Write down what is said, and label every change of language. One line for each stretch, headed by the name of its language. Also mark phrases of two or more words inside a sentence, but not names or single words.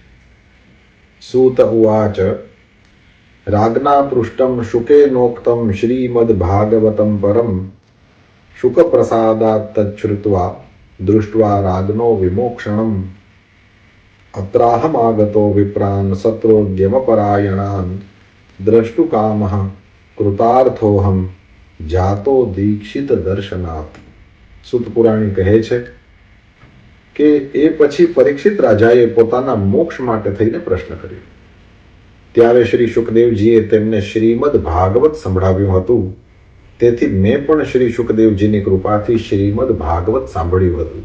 Sanskrit: सूत उवाच राज्ञा पृष्टं शुकेनोक्तं श्रीमद्भागवतं परं शुकप्रसादात् तच्छ्रुत्वा दृष्ट्वा राज्ञो विमोक्षणम् अत्राहमागतो विप्रान् सत्रोद्यमपरायणान् द्रष्टुकामः कृतार्थोऽहं जातो दीक्षित दर्शनात्।
Gujarati: સુત પુરાણી કહે છે કે એ પછી પરીક્ષિત રાજાએ પોતાના મોક્ષ માટે થઈને પ્રશ્ન કર્યો. ત્યારે શ્રી શુકદેવજીએ તેમને શ્રીમદ ભાગવત સંભળાવ્યું હતું. તેથી મેં પણ શ્રી શુકદેવજીની કૃપાથી શ્રીમદ ભાગવત સાંભળ્યું હતું.